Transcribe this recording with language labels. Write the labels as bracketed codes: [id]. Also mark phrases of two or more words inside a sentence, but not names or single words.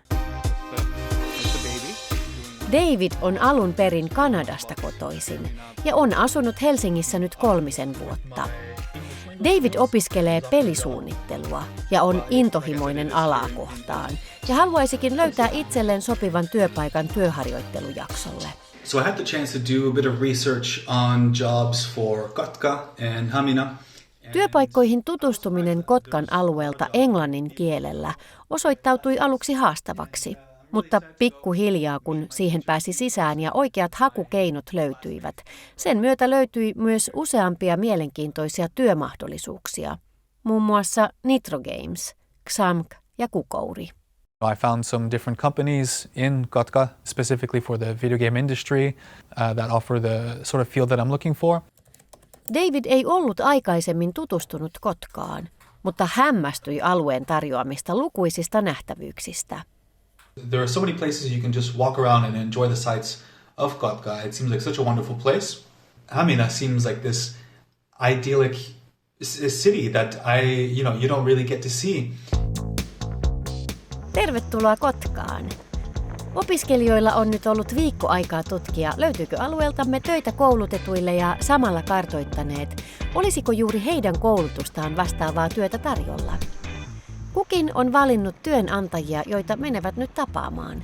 [fi] David on alun perin Kanadasta kotoisin ja on asunut Helsingissä nyt 3 vuotta. David opiskelee pelisuunnittelua ja on intohimoinen alaa kohtaan ja haluaisikin löytää itselleen sopivan työpaikan työharjoittelujaksolle. [en] So I had the chance to do a bit of research on jobs for Kotka and Hamina. [fi] Työpaikkoihin tutustuminen Kotkan alueelta englannin kielellä osoittautui aluksi haastavaksi, mutta pikkuhiljaa kun siihen pääsi sisään ja oikeat hakukeinot löytyivät, sen myötä löytyi myös useampia mielenkiintoisia työmahdollisuuksia, muun muassa Nitro Games, XAMK ja Kukouri. [en] I found some different companies in Kotka, specifically for the video game industry, that offer the sort of field that I'm looking for. [fi] David ei ollut aikaisemmin tutustunut Kotkaan, mutta hämmästyi alueen tarjoamista lukuisista nähtävyyksistä. [en] There are so many places you can just walk around and enjoy the sights of Kotka. It seems like such a wonderful place. Hamina seems like this idyllic city that you don't really get to see. [fi] Tervetuloa Kotkaan. Opiskelijoilla on nyt ollut viikko aikaa tutkia, löytyykö alueeltamme töitä koulutetuille ja samalla kartoittaneet, olisiko juuri heidän koulutustaan vastaavaa työtä tarjolla. Kukin on valinnut työnantajia, joita menevät nyt tapaamaan.